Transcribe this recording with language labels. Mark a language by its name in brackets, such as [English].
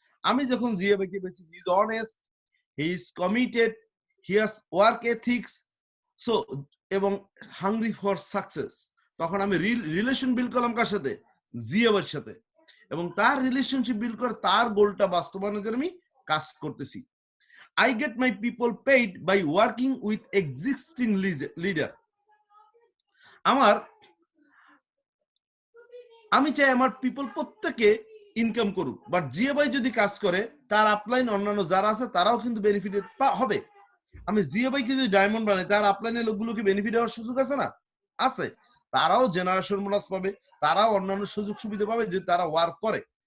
[Bangla] আমি যখন জিয়া ভাইকে পেয়েছি, [English] he is honest, he is committed, he has work ethics, [Bangla] so এবং [English] hungry for success, [Bangla] তখন আমি রিলেশন বিল্ড করলাম কার সাথে? জিয়া ভাইয়ের সাথে। এবং তার রিলেশনশিপ বিল্ড করে তার গোলটা বাস্তবায়নের জন্য আমি কাজ করতেছি। [English] I get my people paid by working with existing leader. [Bangla] আমি চাই আমার পিপল প্রত্যেকে ইনকাম করুক, বাট জিয়া ভাই যদি কাজ করে তার আপলাইন অন্যান্য যারা আছে তারাও কিন্তু বেনিফিটেড হবে। আমি জিয়া ভাইকে যদি ডায়মন্ড বানাই, তার আপলাইনের লোকগুলো কি বেনিফিট হওয়ার সুযোগ আছে না? আছে। তারাও জেনারেশন বোনাস পাবে, তারাও অন্যান্য সুযোগ সুবিধা পাবে যদি তারা ওয়ার্ক করে।